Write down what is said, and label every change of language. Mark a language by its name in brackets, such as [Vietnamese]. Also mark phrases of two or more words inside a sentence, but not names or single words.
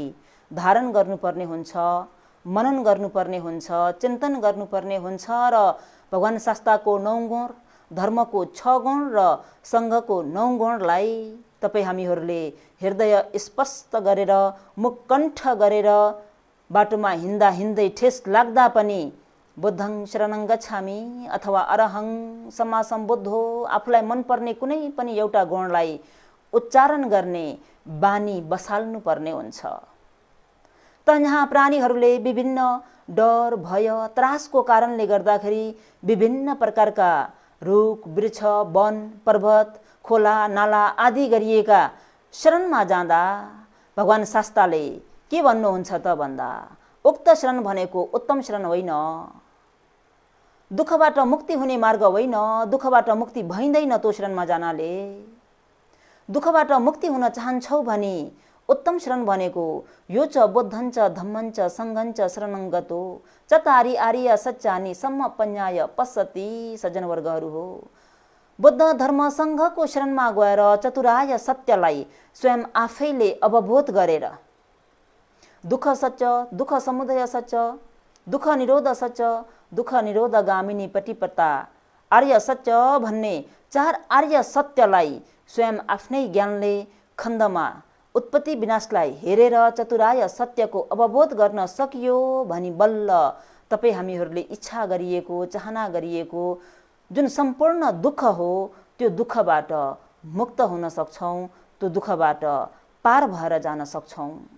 [Nepali] धारण गर्नुपर्ने हुन्छ, मनन गर्नुपर्ने हुन्छ, चिन्तन गर्नुपर्ने हुन्छ र भगवान शास्त्रको 9 गुण, धर्मको 6 गुण र सङ्घको 9 गुणलाई तपाईँ हामीहरूले हृदय स्पष्ट गरेर मुखकण्ठ गरेर बाटोमा हिँड्दा हिँड्दै ठेस लाग्दा पनि [Pali] बुद्धं शरणं गच्छामि [Nepali] अथवा [Pali] अरहं सम्मा सम्बुद्धो [Nepali] आफूलाई मनपर्ने कुनै पनि एउटा गुणलाई उच्चारण गर्ने बानी बसाल्नु पर्ने हुन्छ। त यहाँ प्राणीहरूले विभिन्न डर भय त्रासको कारणले गर्दाखेरि विभिन्न प्रकारका रुख वृक्ष वन पर्वत खोला नाला आदि गरिएका शरणमा जाँदा भगवान शास्त्रले के भन्नुहुन्छ त भन्दा उक्त शरण भनेको उत्तम शरण होइन, दुःखबाट मुक्ति हुने मार्ग होइन, दुःखबाट मुक्ति भइँदैन त्यो शरणमा जानाले। दुःखबाट मुक्ति हुन चाहन्छौ भने उत्तम शरण भनेको [Pali] यो च बुद्धञ्च धम्मञ्च सङ्घञ्च शरणङ्गतो चतारि आर्य सच्चानि सम्मपन्याय पश्यति। [Nepali] सज्जनवर्गहरू हो, बुद्ध धर्म सङ्घको शरणमा गएर चतुरार्य सत्यलाई स्वयं आफैले अवबोध गरेर दुःख सत्य, दुःख समुदय सत्य, दुःख निरोध सत्य, दुःख निरोधगामिनी पटिपता आर्य सत्य भन्ने 4 आर्य सत्यलाई स्वयं आफ्नै ज्ञानले खण्डमा उत्पत्ति विनाशलाई हेरेर चतुरार्य सत्यको अवबोध गर्न सकियो भनी बल्ल तपाईँ हामीहरूले इच्छा गरिएको चाहना गरिएको जुन सम्पूर्ण दुःख हो त्यो दुःखबाट मुक्त हुन सक्छौँ, त्यो दुःखबाट पार भएर जान सक्छौँ।